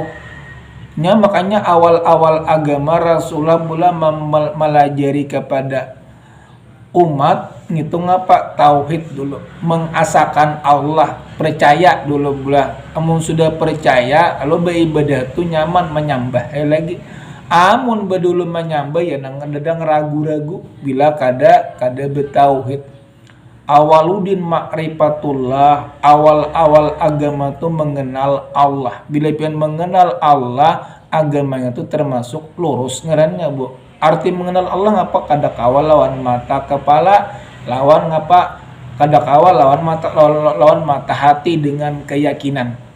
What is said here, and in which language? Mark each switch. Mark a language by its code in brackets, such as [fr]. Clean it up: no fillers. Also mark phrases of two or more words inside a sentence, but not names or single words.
[bjn] Nya makanya awal-awal agama Rasulullah mula melajari kepada umat ngitung apa tauhid dulu, mengasakan Allah, percaya dulu pula. Amun sudah percaya lalu beribadah tuh nyaman menyembah lagi. Amun bedulu menyembah ya nang dadang ragu-ragu bila kada betauhid. [ar] أول الدين معرفة الله, [bjn] awal-awal agama itu mengenal Allah. Bila pian mengenal Allah, agamanya itu termasuk lurus ngarannya, Bu. Arti mengenal Allah ngapa kada kawal lawan mata kepala, lawan ngapa kada kawal lawan mata hati dengan keyakinan.